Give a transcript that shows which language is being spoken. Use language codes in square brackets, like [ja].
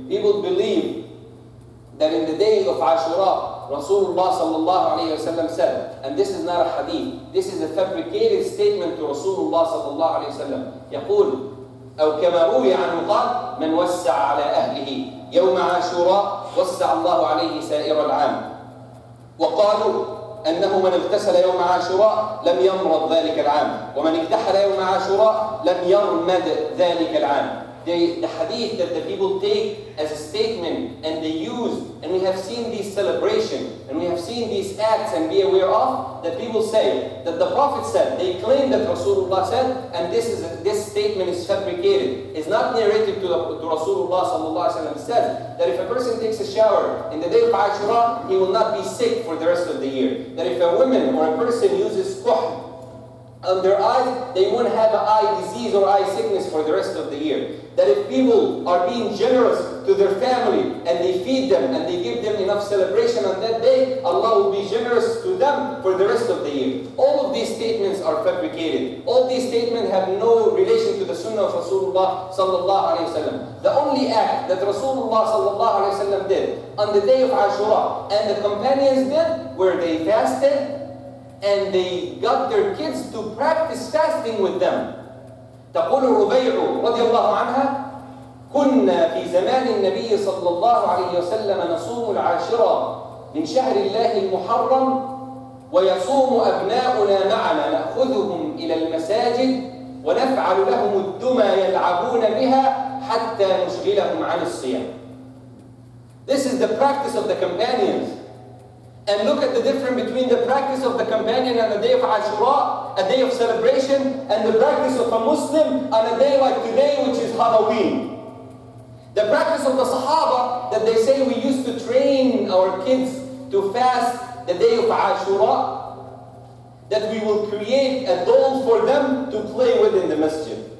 [en] People believe that in the day of Ashura, Rasulullah sallallahu alayhi wa sallam said, and this is not a hadith, this is a fabricated statement to Rasulullah sallallahu alayhi wa sallam, [ar] يقول أو كما روي عنه قال من وسع على أهله يوم عاشوراء وسع الله عليه سائر العام. وقالوا أنه من اغتسل يوم عاشوراء لم يمرض ذلك العام ومن اكتحل يوم عاشوراء لم يرمد ذلك العام. [en] The hadith that the people take as a statement and they use, and we have seen these celebrations and we have seen these acts and be aware of, that people say that the Prophet said, they claim that Rasulullah said, and this statement is fabricated. It's not narrated to Rasulullah sallallahu alaihi wasallam. Said that if a person takes a shower in the day of Ashura, he will not be sick for the rest of the year. That if a woman or a person uses kuhl on their eyes, they won't have an eye disease or eye sickness for the rest of the year. That if people are being generous to their family and they feed them and they give them enough celebration on that day, Allah will be generous to them for the rest of the year. All of these statements are fabricated. All these statements have no relation to the sunnah of Rasulullah sallallahu alayhi wa sallam. The only act that Rasulullah sallallahu alayhi wa sallam did on the day of Ashura and the companions did were they fasted and they got their kids to practice fasting with them. [ar] تقول الربيع رضي الله عنها كنا في زمان النبي صلى الله عليه وسلم نصوم العاشرة من شهر الله المحرم ويصوم أبناؤنا معنا نأخذهم إلى المساجد ونفعل لهم الدمى يلعبون بها حتى نشغلهم عن الصيام. [en] This is the practice of the companions. And look at the difference between the practice of the companion on the day of Ashura, a day of celebration, and the practice of a Muslim on a day like today, which is Halloween. The practice of the Sahaba, that they say we used to train our kids to fast the day of Ashura, that we will create a doll for them to play with in the masjid.